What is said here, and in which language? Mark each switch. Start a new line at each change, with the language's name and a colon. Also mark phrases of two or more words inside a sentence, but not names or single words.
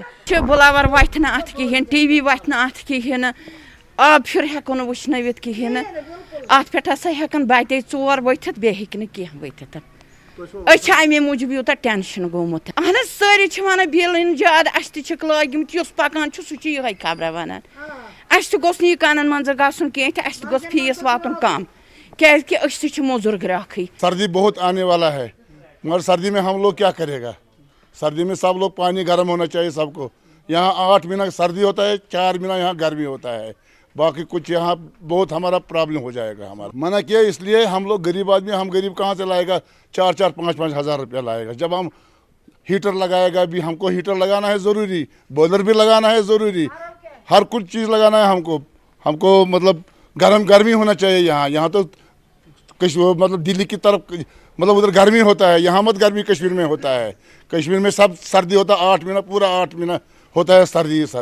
Kashmiri: چھِ بُلاوَر وَتھِ نہٕ اَتھ کِہیٖنۍ ٹی وی وَتھِ نہٕ اَتھ کِہیٖنۍ نہٕ آب پھِر ہٮ۪کو نہٕ وٕشنٲوِتھ کِہیٖنۍ نہٕ اَتھ پٮ۪ٹھ ہسا ہٮ۪کَن بَتے 4 ؤتھِتھ بیٚیہِ ہیٚکہِ نہٕ کینٛہہ ؤتھِتھ أسۍ چھِ اَمے موٗجوٗب یوٗتاہ ٹٮ۪نشَن گوٚمُت اہن حظ سٲری چھِ وَنان بِل یِن زیادٕ اَسہِ تہِ چھِکھ لٲگِمٕتۍ یُس پَکان چھُ سُہ چھُ یِہوٚے خبرا وَنان اَسہِ تہِ گوٚژھ نہٕ یہِ کَنَن منٛزٕ گژھُن کینٛہہ تہِ اَسہِ تہِ گوٚژھ فیٖس واتُن کَم کیٛازِکہِ أسۍ تہِ چھِ موٚزوٗر گرٛاکھٕے
Urdu: سردی بہت آنے والا ہے مگر سردی میں ہم لوگ کیا کرے گا سردی میں سب لوگ پانی گرم ہونا چاہیے سب کو یہاں 8 مہینہ سردی ہوتا ہے 4 مہینہ یہاں گرمی ہوتا ہے باقی کچھ یہاں بہت ہمارا پرابلم ہو جائے گا ہمارا منع کیا اس لیے ہم لوگ غریب آدمی ہم غریب کہاں سے لائے گا 4-4 5-5 ہزار روپیہ لائے گا جب ہم ہیٹر لگائے گا بھی ہم کو ہیٹر لگانا ہے ضروری بوائلر بھی لگانا ہے ضروری ہر کچھ چیز لگانا ہے ہم کو مطلب گرمی ہونا چاہیے یہاں تو مطلب دلی کی طرف مطلب ادھر گرمی ہوتا ہے یہاں مت گرمی کشمیر میں ہوتا ہے کشمیر میں سب سردی ہوتا ہے 8 مہینہ پورا 8 مہینہ ہوتا ہے سردی